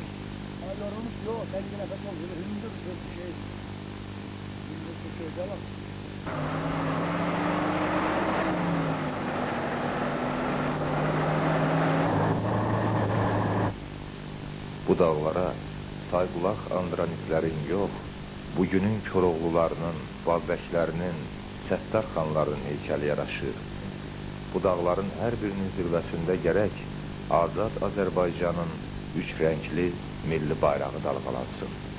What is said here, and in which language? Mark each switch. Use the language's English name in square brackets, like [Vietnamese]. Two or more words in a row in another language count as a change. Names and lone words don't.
[Turkish] Ha, yorulmuş, yok, kendi nefes oluyor. Hünde bir şey. Hünde bir şey de var. [Azerbaijani] Bu dağlara Taybulaq Andraniklərin yox, bugünün Koroğlularının, Babəklərinin, Səttar xanlarının heykəli yaraşır. Bu dağların hər birinin zirvəsində gərək azad Azərbaycanın üç rəngli milli bayrağı dalğalansın.